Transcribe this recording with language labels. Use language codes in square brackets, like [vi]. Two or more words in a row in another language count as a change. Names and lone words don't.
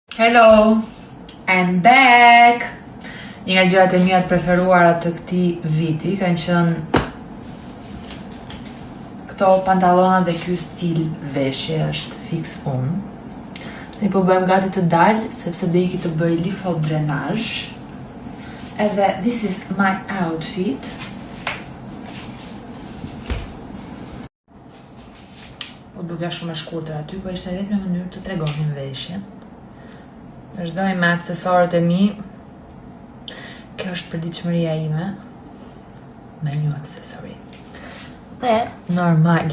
[en] Hello, I'm back! [sq] Një nga gjërat e mia të preferuara të këtij viti kanë qenë këto pantallona dhe ky stil veshje është fix unë. Ne po bëjmë gati të dalë sepse do iki të bëj lifodrenazh. [en] Edhe this is my outfit. [sq] Po duke shumë e shkurtër aty, po ishte vetëm në mënyrë të tregonin veshjen. Vazhdoj me aksesorët e mi. Kjo është përditshmëria ime. Me një aksesori. Dhe normal.